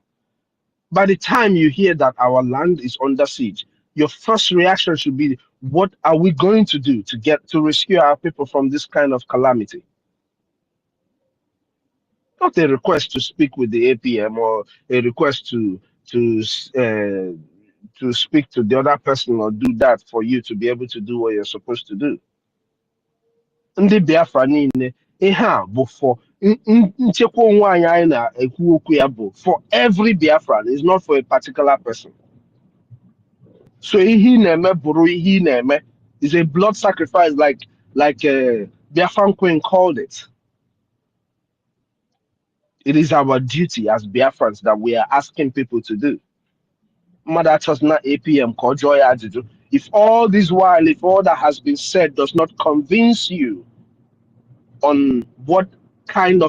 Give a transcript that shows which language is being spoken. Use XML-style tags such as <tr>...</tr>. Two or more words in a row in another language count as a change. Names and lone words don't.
<en>By the time you hear that our land is under siege, your first reaction should be, what are we going to do to rescue our people from this kind of calamity? Not a request to speak with the APM or a request to speak to the other person or do that for you to be able to do what you're supposed to do.</en> <ig>Ndị Biafra niile, ihe a bụ for nchekwa onwe anyị anyị na-ekwu okwu ya bụ</ig> <en>for every Biafran, it's not for a particular person. So</en> <ig>ihe na-eme bụrụ ihe na-eme</ig> <en>is a blood sacrifice, like BIAFRACOIN called it. It is our duty as Biafrans that we are asking people to do. APM, if all this while, if all that has been said does not convince you on what kind of</en>